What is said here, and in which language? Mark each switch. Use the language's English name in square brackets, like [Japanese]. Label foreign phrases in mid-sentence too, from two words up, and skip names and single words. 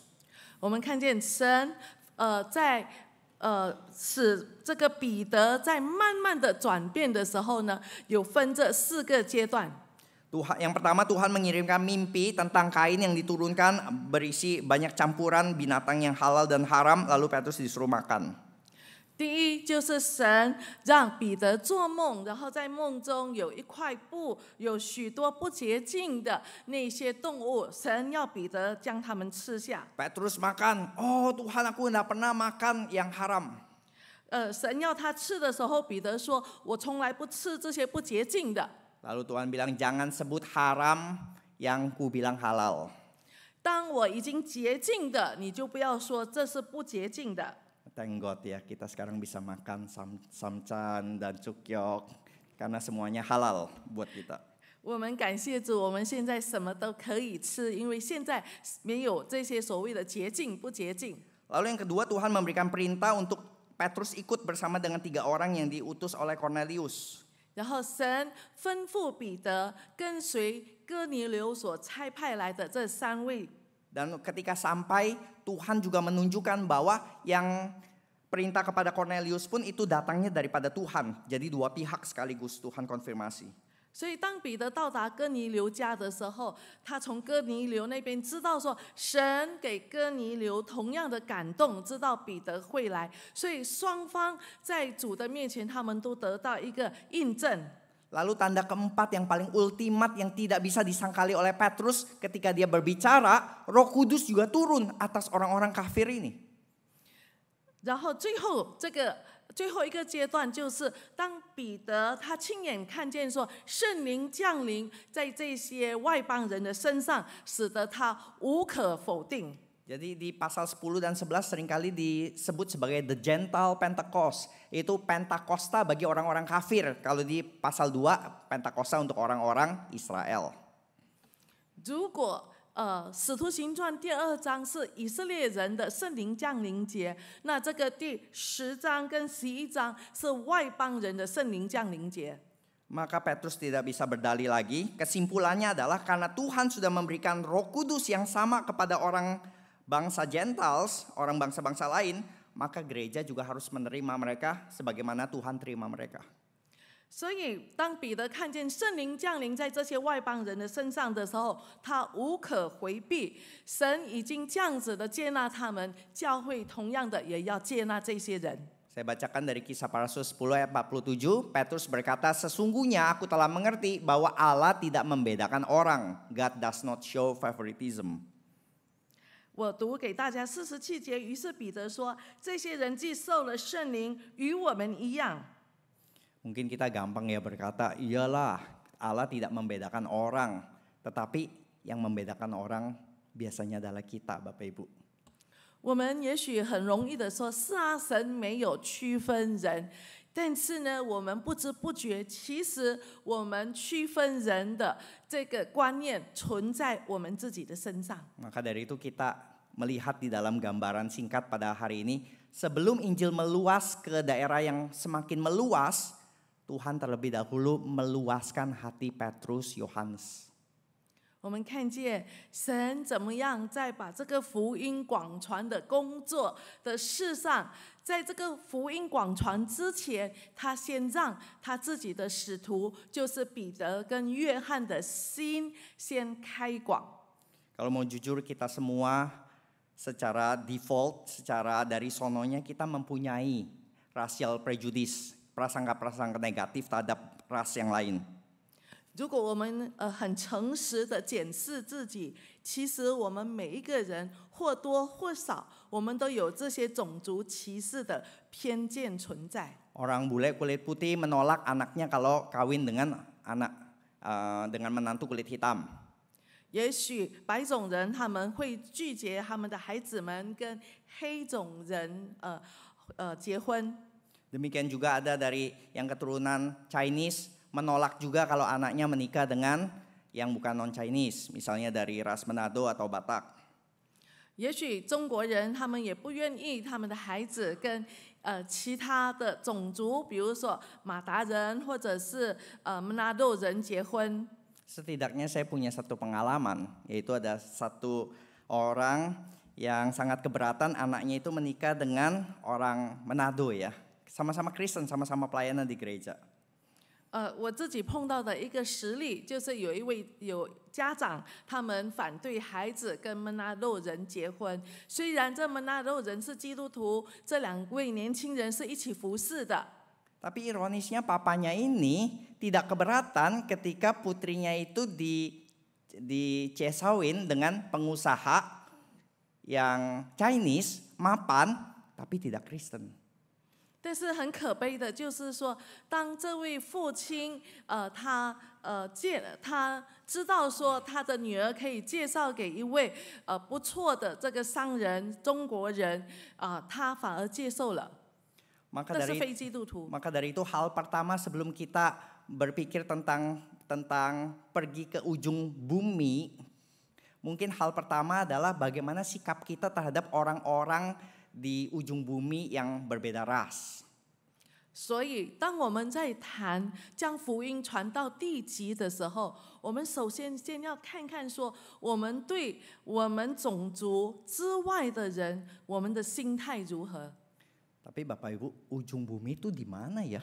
[Chinese] 我们看见神在使这个彼得在慢慢的转变的时候呢，有分这4个阶段。 [Indonesian] Yang pertama Tuhan mengirimkan mimpi tentang kain yang diturunkan berisi banyak campuran binatang yang halal dan haram, lalu Petrus disuruh makan. [Chinese] 第一就是神让彼得做梦，然后在梦中有一块布，有许多不洁净的那些动物，神要彼得将它们吃下。 [Indonesian] Petrus makan, oh Tuhan aku tidak pernah makan yang haram. [Chinese] 神要他吃的时候，彼得说：“我从来不吃这些不洁净的。” [Indonesian] Lalu Tuhan bilang jangan sebut haram yang ku bilang halal. [Chinese] 当我已经洁净的，你就不要说这是不洁净的。 [English] Thank God [Indonesian] ya, kita sekarang bisa makan samcan dan cukyok karena semuanya halal buat kita. [Chinese] 我们感谢主，我们现在什么都可以吃，因为现在没有这些所谓的洁净不洁净。 [Indonesian] Lalu yang kedua Tuhan memberikan perintah untuk Petrus ikut bersama dengan 3 orang yang diutus oleh Cornelius. [Chinese] 然后神吩咐彼得跟随哥尼流所差派来的这3位。 [Indonesian] Dan ketika sampai Tuhan juga menunjukkan bahwa yang perintah kepada Cornelius pun itu datangnya daripada Tuhan. Jadi 2 pihak sekaligus Tuhan konfirmasi. [Chinese] 所以当彼得到达哥尼流家的时候，他从哥尼流那边知道说，神给哥尼流同样的感动，知道彼得会来，所以双方在主的面前，他们都得到一个印证。 [Indonesian] Lalu tanda keempat yang paling ultimat yang tidak bisa disangkali oleh Petrus ketika dia berbicara, Roh Kudus juga turun atas orang-orang kafir ini. [Chinese] 然后最后一个阶段就是当彼得他亲眼看见说圣灵降临在这些外邦人的身上，使得他无可否定。 [Indonesian] Jadi di pasal 10 dan 11 seringkali disebut sebagai [English] the Gentile Pentecost. [Indonesian] Itu Pentakosta bagi orang-orang kafir. Kalau di pasal 2 Pentakosta untuk orang-orang Israel. [Chinese] 如果使徒行传第2章是以色列人的圣灵降临节，那这个第10章跟11章是外邦人的圣灵降临节。 [Indonesian] Maka Petrus tidak bisa berdalih lagi. Kesimpulannya adalah karena Tuhan sudah memberikan Roh Kudus yang sama kepada orang bangsa Gentiles, orang bangsa-bangsa lain, maka gereja juga harus menerima mereka sebagaimana Tuhan terima mereka. [Chinese] 所以当彼得看见圣灵降临在这些外邦人的身上的时候，他无可回避，神已经这样子的接纳他们，教会同样的也要接纳这些人。 [Indonesian] Saya bacakan dari Kisah Para Rasul 10 ayat 47. Petrus berkata, sesungguhnya aku telah mengerti bahwa Allah tidak membedakan orang. [English] God does not show favoritism. [Chinese] 我读给大家47节，于是彼得说：“这些人既受了圣灵，与我们一样。” [Indonesian] Mungkin kita gampang ya berkata, iyalah Allah tidak membedakan orang. Tetapi yang membedakan orang biasanya adalah kita, Bapak Ibu. [Chinese] 我们也许很容易的说，是啊，神没有区分人，但是呢，我们不知不觉，其实我们区分人的这个观念存在我们自己的身上。 [Indonesian] Maka dari itu kita melihat di dalam gambaran singkat pada hari ini, sebelum Injil meluas ke daerah yang semakin meluas, Tuhan terlebih dahulu meluaskan hati Petrus, Yohanes. [Chinese] 我们看见神怎么样在把这个福音广传的工作的事上，在这个福音广传之前，他先让他自己的使徒，就是彼得跟约翰的心先开广。 [Indonesian] Kalau mau jujur, kita semua secara default, secara dari sononya kita mempunyai [English] racial prejudice, [Indonesian] prasangka-prasangka negatif terhadap ras yang lain. [Chinese] 如果我们很诚实的检视自己，其实我们每一个人或多或少，我们都有这些种族歧视的偏见存在。 [Indonesian] Orang bule kulit putih menolak anaknya kalau kawin dengan dengan menantu kulit hitam. [Chinese] 也许白种人他们会拒绝他们的孩子们跟黑种人结婚。 [Indonesian] Demikian juga ada dari yang keturunan Chinese menolak juga kalau anaknya menikah dengan yang bukan non-Chinese, misalnya dari ras Manado atau Batak. [Chinese] 也许中国人他们也不愿意他们的孩子跟其他的种族，比如说马达人或者是Manado人结婚。 [Indonesian] Setidaknya saya punya satu pengalaman, yaitu ada satu orang yang sangat keberatan anaknya itu menikah dengan orang Manado ya. Sama-sama Kristen, sama-sama pelayanan di gereja. [Chinese] 我自己碰到的一个实例，就是有家长他们反对孩子跟Manado人结婚，虽然这Manado人是基督徒，这2位年轻人是一起服侍的。 [Indonesian] Tapi ironisnya papanya ini tidak keberatan ketika putrinya itu dicesawin dengan pengusaha yang Chinese, mapan, tapi tidak Kristen. [Chinese] 但是很可悲的就是说，当这位父亲他知道说他的女儿可以介绍给一位不错的这个商人中国人他反而接受了。 [Indonesian] Maka dari itu hal pertama sebelum kita berpikir tentang pergi ke ujung bumi, mungkin hal pertama adalah bagaimana sikap kita terhadap orang-orang di ujung bumi yang berbeda ras. [Chinese] 所以，当我们在谈将福音传到地极的时候，我们首先要看看说，我们对我们种族之外的人，我们的心态如何。 [Indonesian] Tapi Bapak Ibu, ujung bumi itu di mana ya?